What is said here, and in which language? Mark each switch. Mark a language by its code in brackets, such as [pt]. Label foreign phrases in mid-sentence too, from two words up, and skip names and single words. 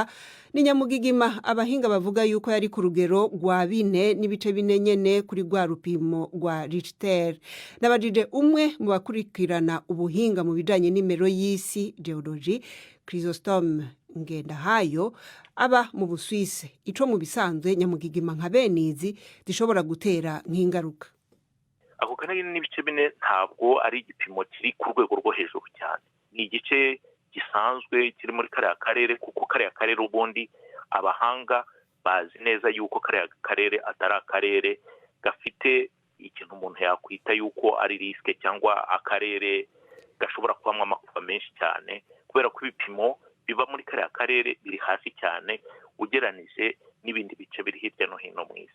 [rn] Ni nyamugigima abahinga bavuga yuko yari ku rugero rwa 4.4 nyene kuri rwa rupimo rwa Richter. Nabajije umwe mu bakurikirana ubuhinga mu bijanye n'imero y'isi geology, Chrysostome Ngendahayo, aba mu Busuwise. Ico mu bisanzwe nyamugigima nka benizi zishobora gutera nk'ingaruka. [rw] Ako kanari n'ibice bine ntabwo ari igipimo kiri ku rwego rwo hejuru cyane. Ni igice gisanzwe kiri muri kariya karere, kuko kariya karere ubundi abahanga bazi neza yuko kariya karere atari akarere gafite ikintu umuntu yakwita yuko ari riske cyangwa akarere gashobora kubamwo amakuba menshi cyane, kubera ko ibipimo biba muri kariya karere biri hasi cyane ugeranije n'ibindi bice biri hirya no hino mu isi.